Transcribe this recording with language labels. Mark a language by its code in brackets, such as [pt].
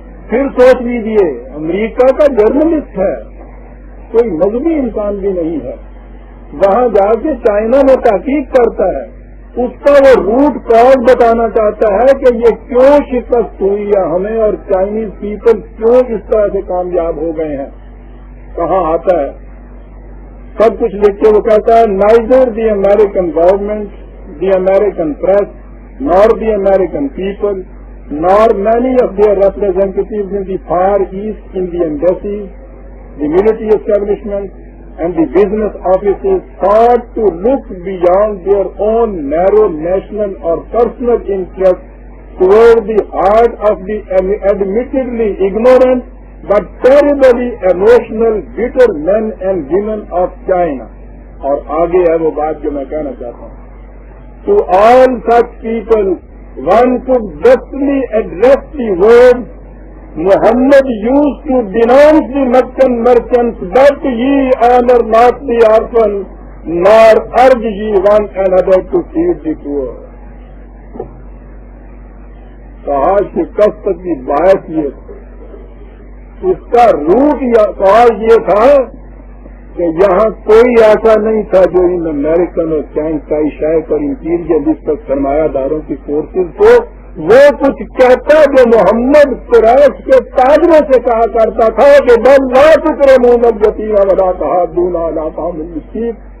[ur] پھر سوچ لیجیے امریکہ کا جرنلسٹ ہے، کوئی مذہبی انسان بھی نہیں ہے، وہاں جا کے چائنا میں تحقیق کرتا ہے، اس کا وہ روٹ کاز بتانا چاہتا ہے کہ یہ کیوں شکست ہوئی یا ہمیں، اور چائنیز پیپل کیوں اس طرح سے کامیاب ہو گئے ہیں. کہاں آتا ہے سب کچھ لکھ کے وہ کہتا ہے [en] neither the American government, the American press, nor the American people, nor many of their representatives in the Far East in the embassies, the military establishments, and the business offices sought to look beyond their own narrow national or personal interests toward the heart of the admittedly ignorant but terribly emotional, bitter men and women of China. [ur] اور آگے ہے وہ بات جو میں کہنا چاہتا ہوں. [en] To all such people, one could justly address the words Muhammad used to denounce the Meccan merchants, but ye honor not the orphan, nor urge ye one another to feed the poor. [ur] کہا شکست کی باعث یہ تھا، اس کا route یہ تھا کہ یہاں کوئی ایسا نہیں تھا جو ان امریکن اور چائنائی شائق اور امپیریلسٹ اور سرمایہ داروں کی فورسز کو وہ کچھ کہتا جو محمد قریش کے تاجروں سے کہا کرتا تھا کہ [ar] بل لا تکرمون الیتیم ولا تحاضون علی طعام المسکین.